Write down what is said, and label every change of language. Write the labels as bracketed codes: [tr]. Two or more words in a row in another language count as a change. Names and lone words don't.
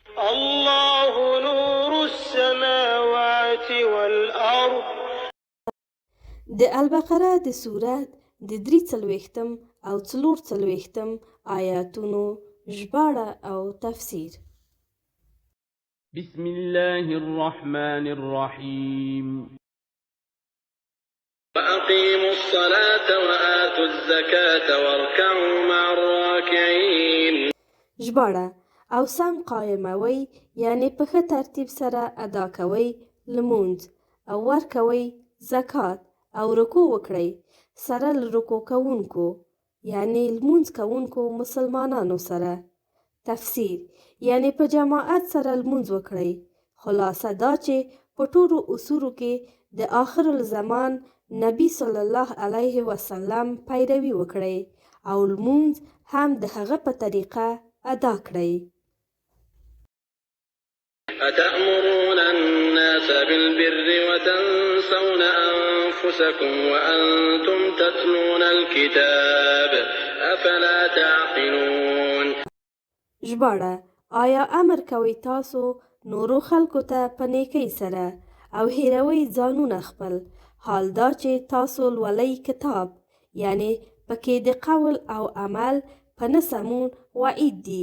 [ar] الله نور السماوات والأرض. [ps] د البقره د سورت د 43 او 44 آیاتونو ژباړه او تفسیر. [ar] بسم الله الرحمن الرحيم. وأقيموا الصلاة وآتوا الزكاة واركعوا مع الراكعين. [ps] ژباړه: او سم قایموي یعنی په ښه ترتیب سره ادا کوئ لمونځ او ورکوئ زکات او رکوع وکړئ سره له رکوع کوونکو یعنی لمونځ کوونکو مسلمانانو سره. تفسیر: یعنی په جماعت سره لمونځ وکړئ. خلاصه دا چې په ټولو اصولو کې د [ar] آخر الزمان [ps] نبی [ar] صلی الله علیه وسلم [ps] پیروي وکړئ او لمونځ هم د هغه په طریقه ادا کړئ. [ar] أتأمرون الناس بالبر وتنسون أنفسكم وأنتم تتلون الكتاب أفلا تعقلون. [ps] ژباړه: آیا امر کوئ تاسو نورو خلکو ته په نیکۍ سره او هیروئ ځانونه خپل حال دا چې تاسو لولئ کتاب، یعنی پکې د قول او عمل په نه سمون وعید دی.